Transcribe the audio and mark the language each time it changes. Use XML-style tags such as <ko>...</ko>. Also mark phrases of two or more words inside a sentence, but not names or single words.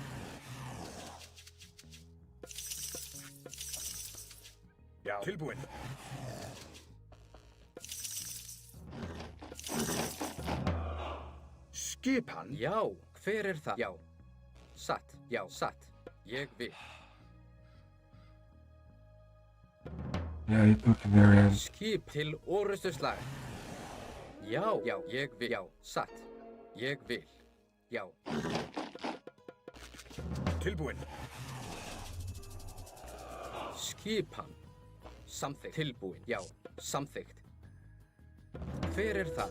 <is>Já, tilbúinn. Skipan. Já. Hver er það? Já. Satt. Já. Satt. Ég vil.</is> <en>Yeah, he took him there and</en> <is>Skip til orustuslag. Já. Já. Ég vil. Já. Satt. Ég vil. Já. Tilbúinn. Skipan. Samþykkt. Tilbúin. Já. Samþykkt. Hver er þar?</is>